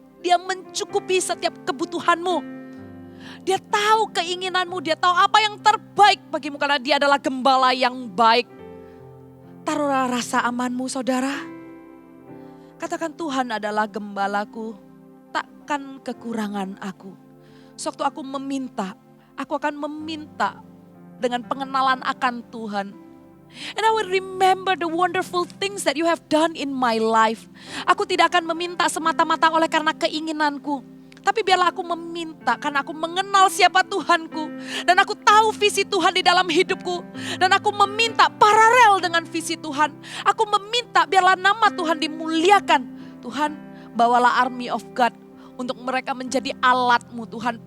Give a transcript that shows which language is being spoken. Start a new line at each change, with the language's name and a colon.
Indonesian: Dia mencukupi setiap kebutuhanmu. Dia tahu keinginanmu, Dia tahu apa yang terbaik bagimu karena Dia adalah gembala yang baik. Taruhlah rasa amanmu saudara. Katakan, Tuhan adalah gembalaku, takkan kekurangan aku. Sewaktu aku meminta, aku akan meminta dengan pengenalan akan Tuhan.
English: And I will remember the wonderful things that you have done in my life.
Indonesian: Aku tidak akan meminta semata-mata oleh karena keinginanku. Tapi biarlah aku meminta karena aku mengenal siapa Tuhanku. Dan aku tahu visi Tuhan di dalam hidupku. Dan aku meminta paralel dengan visi Tuhan. Aku meminta biarlah nama Tuhan dimuliakan. Tuhan, bawalah
English: army of God
Indonesian: untuk mereka menjadi alatmu Tuhan.